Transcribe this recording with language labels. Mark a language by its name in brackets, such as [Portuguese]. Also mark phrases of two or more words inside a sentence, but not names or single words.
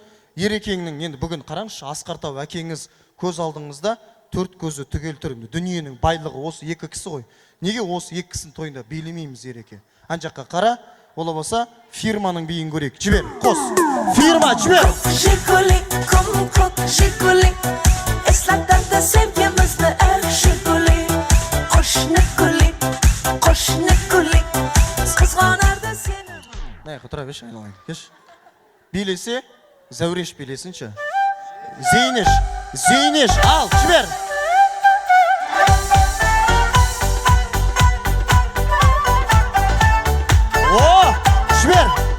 [Kazakh] Ерекеңнің енді бүгін қараңызшы, Асқартау әкеңіз көз алдыңызда, төрт көзі түгел тұр. Дүниенің байлығы осы екі кісі ғой. Неге осы екі кісінің тойында билемейміз Ереке? Ан жаққа қара, ола болса фирманың биін көрейік. Жібер, қос. Фирма, жібер! Жигули, ком-ком, жигули. [Uzbek] Eslatlarda sevgimizni Jiguli. Qo'shni kuli, qizg'onardi seni. [Kazakh] Nayqa тұра беш, айналайын. Кеш. Билесе, Зәуреш билесінші. Зейнеш, ал, жібер! Жібер!